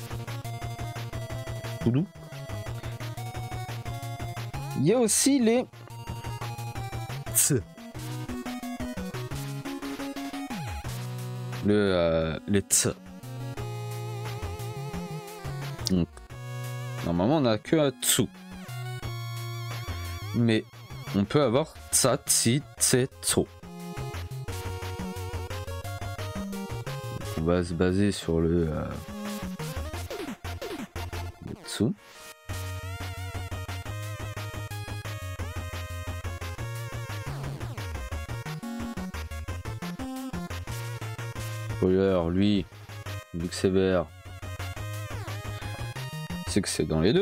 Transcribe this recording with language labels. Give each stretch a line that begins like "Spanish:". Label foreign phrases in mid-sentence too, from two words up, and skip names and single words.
French: Tout doux. Il y a aussi les les ts. Donc, normalement, on a que un tsu. Mais on peut avoir tsa, tsi, tse, tso. On va se baser sur le tsu. Spoiler, lui, vu que c'est vert, c'est que c'est dans les deux.